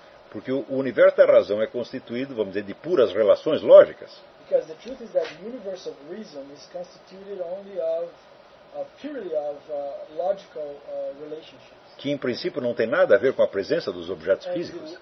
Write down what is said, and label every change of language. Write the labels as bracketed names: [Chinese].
[Portuguese] Porque o universo da razão é constituído, vamos dizer, de puras relações lógicas. [English] Because the truth is that the universe of reason is constituted only of purely of logical relationships. [Portuguese] Que em princípio não tem nada a ver com a presença dos objetos físicos.